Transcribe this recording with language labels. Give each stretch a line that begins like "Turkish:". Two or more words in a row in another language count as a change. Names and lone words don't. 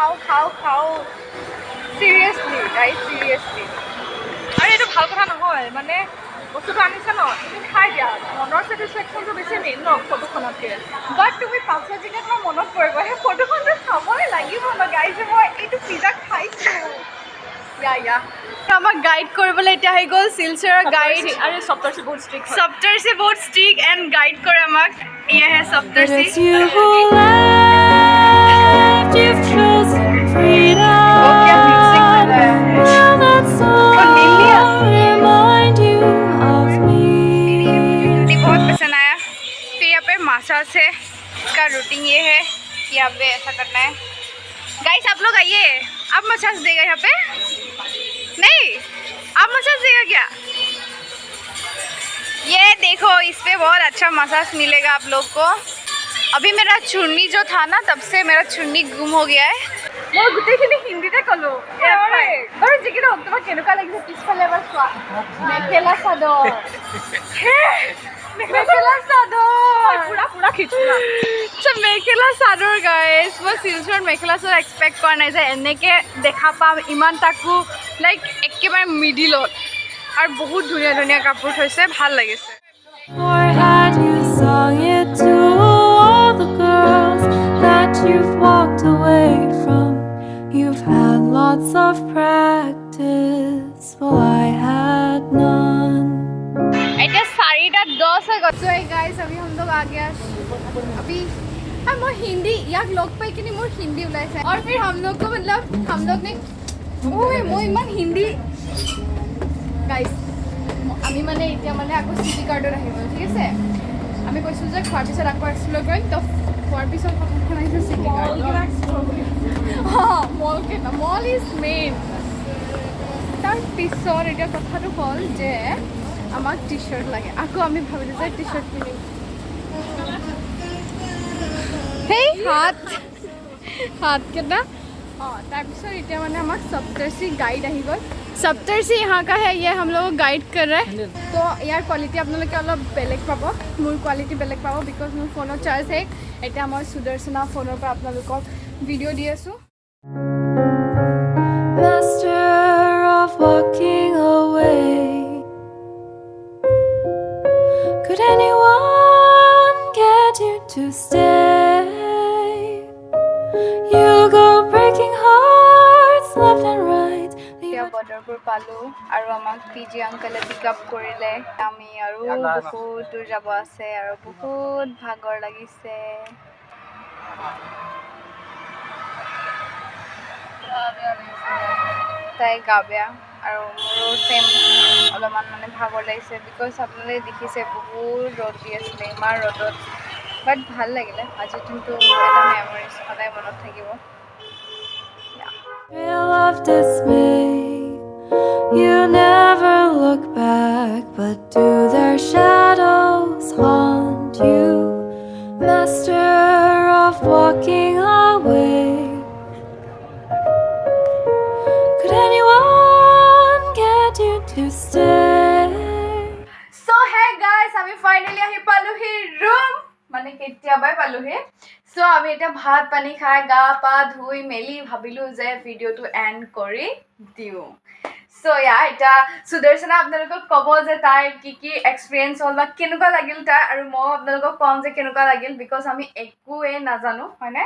English: seriously guys seriously
Assamese: আৰু এইটো ভাল কথা নহয় মানে বস্তুটো আনিছে ন তুমি খাই দিয়া মনৰ ছেটিছফেকশ্যনটো বেছি মেইন ন ফটোখনতকৈ বাট তুমি পাছত যেতিয়া তোমাৰ মনত পৰিব সেই ফটোখনটো চাবই লাগিব ন গাইজ যে মই এইটো পিজ্জা খাইছোঁ ইয়া আমাক গাইড কৰিবলৈ এতিয়া আহি গ'ল শিলচৰৰ গাইড আৰু সপ্তৰ্ষি বহুত
English: strict and guide
Assamese: কৰে আমাক এয়াহে
English: But সপ্তৰ্ষি it's you who left. You've chosen freedom. Will that song remind you of me?
Hindi: बहुत पसंद आया फिर यहाँ पे मसाज है इसका रूटीन ये है कि यहाँ पे ऐसा करना है गाइस आप लोग आइए आप मसाज देगा यहाँ पे नहीं आप मसाज देगा क्या ये देखो इस पे बहुत अच्छा मसाज मिलेगा आप लोग को अभी मेरा चुन्नी जो था ना तब से मेरा चुन्नी गुम हो गया है
Assamese: মই গোটেইখিনি হিন্দীতে ক'লোঁ বাৰু যিকি নহওক তোমাক কেনেকুৱা লাগিছে পিছফালে এবাৰ চোৱা মেখেলা চাদৰ মেখেলা চাদৰ পুৰা খিচুৰা মেখেলা চাদৰ গাইজ মই শিলচৰত মেখেলা চাদৰ এক্সপেক্ট কৰা নাই যে এনেকৈ দেখা পাম ইমান তাকো লাইক একেবাৰে মিডিলত আৰু বহুত ধুনীয়া ধুনীয়া কাপোৰ থৈছে ভাল লাগিছে
English: Or had you sung it to all the girls that you've walked away from? You've had lots of practice, while I had none.
Assamese: এতিয়া 4:10 হৈ গ'ল
English: so guys
Hindi: अभी हम लोग आ गया अभी
Assamese: মই হিন্দী ইয়াক লগ পাই কিনে মোৰ হিন্দী ওলাইছে और
Hindi: फिर हम लोग को मतलब हम लोग ने
Assamese: মই ইমান হিন্দী গাইজ আমি মানে এতিয়া মানে আকৌ চিটি কাৰ্ডত আহিব ঠিক আছে আমি কৈছোঁ যে খোৱাৰ পিছত আকৌ এক্সপ্ল'ৰ কৰিম তো খোৱাৰ পিছত প্ৰথমখন আহিছে চিটি কাৰ্ড অঁ
English: mall is main
Assamese: তাৰ পিছত এতিয়া কথাটো হ'ল যে আমাক টি শ্বাৰ্ট লাগে আকৌ আমি ভাবিলোঁ যে টি শ্বাৰ্ট পিন্ধিম সেই হাতকেইটা অঁ তাৰপিছত এতিয়া মানে আমাক সপ্তৰ্ষি গাইড আহি গ'ল
Hindi: सप्तर्षि यहाँ का है, ये हम लोग को गाइड कर रहा है। तो यार
Assamese: क्वालिटी আপোনালোকে অলপ বেলেগ পাব, মোৰ কোৱালিটি বেলেগ পাব বিকজ মোৰ ফোনৰ চাৰ্জ শেষ। এতিয়া মই সুদৰ্শনা ফোনৰ পৰা আপোনালোকক ভিডিঅ' দি আছোঁ।
English: Master of walking away. Could anyone get you to stay? You go breaking hearts left and right.
Assamese: এতিয়া বৰ্ডাৰবোৰ পালোঁ আৰু আমাক পিজি আংকলে পিক আপ কৰিলে। আমি আৰু বহুত দূৰ যাব আছে আৰু বহুত ভাগৰ লাগিছে। তাই গা বেয়া আৰু মোৰো চেম অলপমান মানে ভাগৰ লাগিছে বিকজ আপোনালোকে দেখিছে বহুত ৰ'দ দি আছিলে, ইমান ৰ'দত। বাট ভাল লাগিলে, আজিৰ দিনটো এটা মেমৰিজ সদায় মনত থাকিব।
English: Trail of dismay. You never look back, but do their shadows haunt you? Master of walking away. Could anyone get you to stay? So hey guys,
Assamese: আমি ফাইনালি আহি পালোহি ৰুম, মানে কেতিয়াবাই পালোহি। সো আমি এতিয়া ভাত পানী খাই গা পা ধুই মেলি ভাবিলোঁ যে ভিডিঅ'টো এণ্ড কৰি দিওঁ। সো এতিয়া সুদৰ্শনা আপোনালোকক ক'ব যে তাইৰ কি কি এক্সপিৰিয়েঞ্চ হ'ল বা কেনেকুৱা লাগিল তাই, আৰু মই আপোনালোকক ক'ম যে কেনেকুৱা লাগিল বিকজ আমি একোৱে নাজানো, হয়নে?